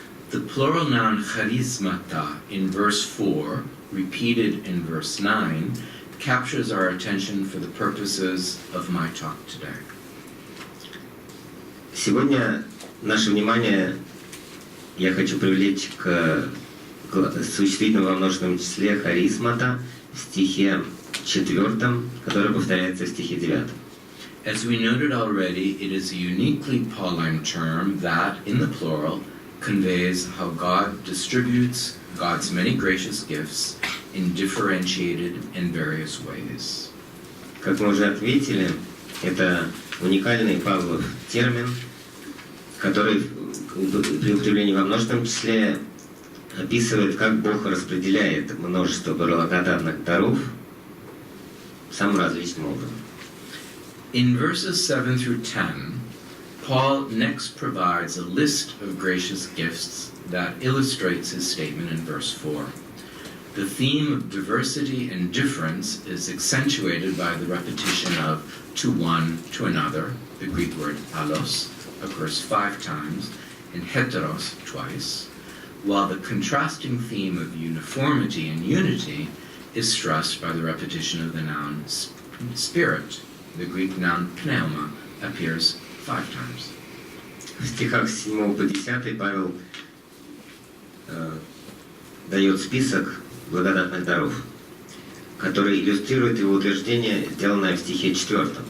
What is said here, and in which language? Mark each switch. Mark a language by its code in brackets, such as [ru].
[en] The plural noun charismata in verse 4, repeated in verse 9, captures our attention for the purposes of my talk today. [ru] Сегодня наше внимание я хочу привлечь к существительному во множественном числе харизмата в стихе 4, который повторяется в стихе 9. [en] As we noted already, it is a uniquely Pauline term that, in the plural, conveys how God distributes God's many gracious gifts in differentiated and various ways. [ru] Как мы уже отметили, это уникальный Павлов термин, который при употреблении во множественном числе описывает, как Бог распределяет множество благодатных даров самым различным образом. [en] In verses 7 through 10, Paul next provides a list of gracious gifts that illustrates his statement in verse 4. The theme of diversity and difference is accentuated by the repetition of to one, to another. The Greek word allos occurs 5 times, and heteros twice, while the contrasting theme of uniformity and unity is stressed by the repetition of the noun spirit. The Greek noun pneuma appears 5 times. [ru] В стихах с 7 по 10 Павел дает список благодатных даров, который иллюстрирует его утверждение, сделанное в стихе 4.